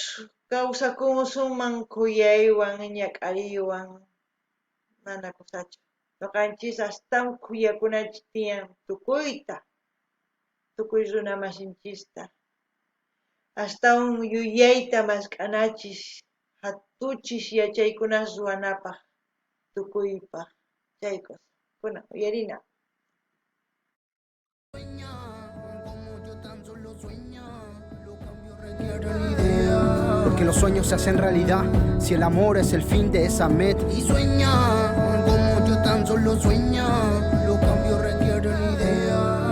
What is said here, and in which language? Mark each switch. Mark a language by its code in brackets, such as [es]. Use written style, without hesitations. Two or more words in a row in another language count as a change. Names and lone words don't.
[qu] kawsakunsuman khuyaywan ñak'ariywan mana kusachu noqanchis astawan khuyakunanchis tiyan tukuyta tukuy runa masinchista astawan yuyayta mask'anachis hatuchis yachaykunas ruwanapaq tukuypaq chay cosa kuna uyarina. [es] Porque los sueños se hacen realidad si el amor es el fin de esa meta. Y sueña como yo tan solo sueña, los cambios requieren idea.